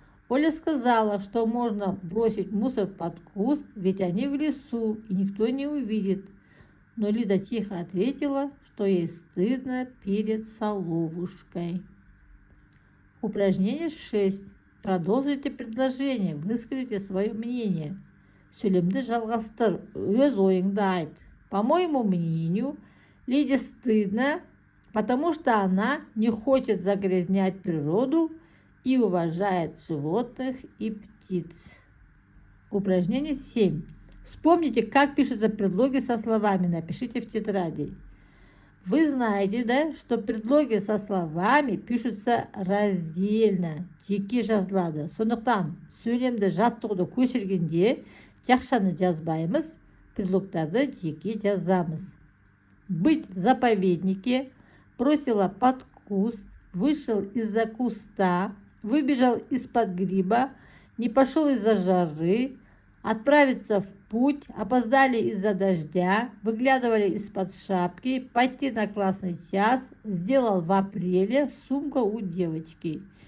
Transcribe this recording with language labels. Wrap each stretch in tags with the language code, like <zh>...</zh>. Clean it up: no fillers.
<ru>Оля сказала, что можно бросить мусор под куст, ведь они в лесу, и никто не увидит. Но Лида тихо ответила, что ей стыдно перед соловушкой. Упражнение 6. Продолжите предложение, выскажите свое мнение.</ru> <kk>Сөйлемді жалғастыр, өз ойыңды айт.</kk> <ru>По моему мнению, Лиде стыдно, потому что она не хочет загрязнять природу и уважает животных и птиц. Упражнение 7. Вспомните, как пишутся предлоги со словами. Напишите в тетради. Вы знаете, да, что предлоги со словами пишутся раздельно.</ru> <kk>Жеке жазылады. Сондықтан сөйлемді жаттығуды көшіргенде жақшаны жазбаймыз, предлогтарды жеке жазамыз.</kk> <ru>Быть в заповеднике, бросила под куст, вышел из-за куста, выбежал из-под гриба, не пошел из-за жары, отправиться в путь, опоздали из-за дождя, выглядывали из-под шапки, пойти на классный час, сделал в апреле, сумка у девочки.</ru>